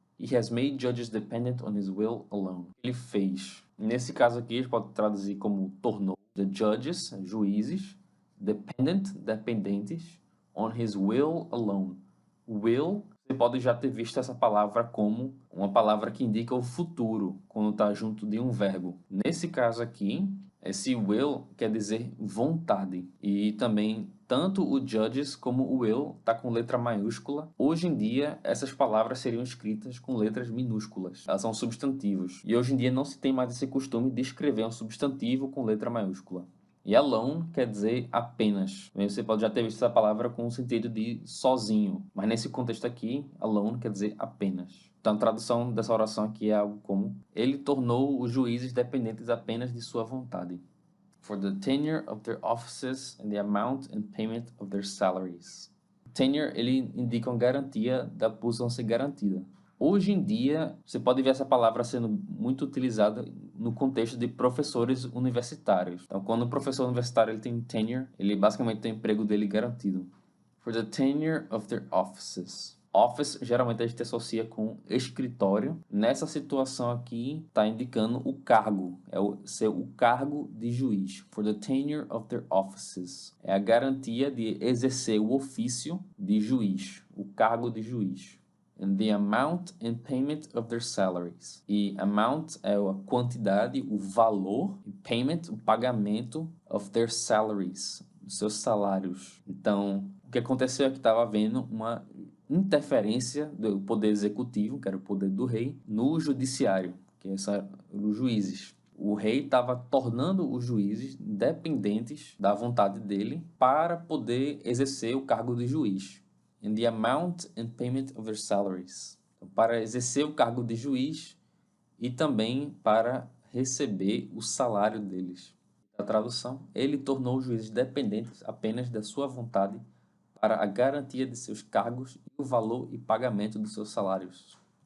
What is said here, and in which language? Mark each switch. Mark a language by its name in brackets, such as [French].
[English] He has made judges dependent on his will alone. [Portuguese] Ele fez. Nesse caso aqui, a gente pode traduzir como tornou the judges, juízes, dependentes, [English] on his will alone. [Portuguese] Will, você pode já ter visto essa palavra como uma palavra que indica o futuro, quando está junto de um verbo. Nesse caso aqui, esse will quer dizer vontade. E também, tanto o judges como o will está com letra maiúscula. Hoje em dia, essas palavras seriam escritas com letras minúsculas. Elas são substantivos. E hoje em dia não se tem mais esse costume de escrever um substantivo com letra maiúscula. E alone quer dizer apenas. Você pode já ter visto essa palavra com o sentido de sozinho. Mas nesse contexto aqui, alone quer dizer apenas. Então a tradução dessa oração aqui é algo como: ele tornou os juízes dependentes apenas de sua vontade. [English] For the tenure of their offices and the amount and payment of their salaries. [Portuguese] Tenure, ele indica uma garantia da posição ser garantida. Hoje em dia, você pode ver essa palavra sendo muito utilizada no contexto de professores universitários. Então, quando o professor universitário ele tem tenure, ele basicamente tem o emprego dele garantido. [English] For the tenure of their offices. [Portuguese] Office, geralmente a gente associa com escritório. Nessa situação aqui, está indicando o cargo. É o cargo de juiz. [English] For the tenure of their offices. [Portuguese] É a garantia de exercer o ofício de juiz. O cargo de juiz. [English] And the amount and payment of their salaries. [Portuguese] E amount é a quantidade, o valor, e payment, o pagamento [English] of their salaries, [Portuguese] dos seus salários. Então, o que aconteceu é que estava havendo uma interferência do poder executivo, que era o poder do rei, no judiciário, que são os juízes. O rei estava tornando os juízes dependentes da vontade dele para poder exercer o cargo de juiz. [English] And the amount and payment of their salaries. [Portuguese] Então, para exercer o cargo de juiz e também para receber o salário deles. A A tradução: ele tornou os juízes dependentes apenas da sua vontade para a garantia de seus cargos e o valor e pagamento dos seus salários.